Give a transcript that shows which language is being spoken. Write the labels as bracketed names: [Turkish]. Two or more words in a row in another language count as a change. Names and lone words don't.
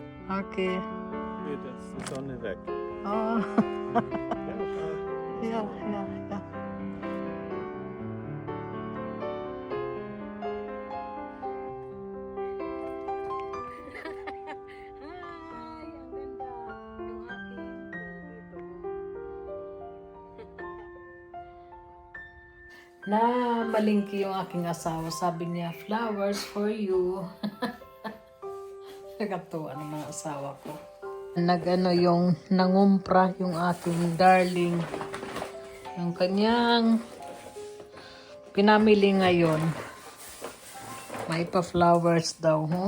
[English] Okay. [German] Geht jetzt die Sonne weg. Oh. Ja, schau. Ja. [English] Hi! [Filipino] Ang ganda ng aking dito. Na malingki yung aking asawa. Sabi niya, [English] flowers for you. [Filipino] Nagatuwa ng mga asawa ko. Yung nangumpra yung aking darling. Yung kanyang pinamili ngayon. May pa-flowers daw, huh?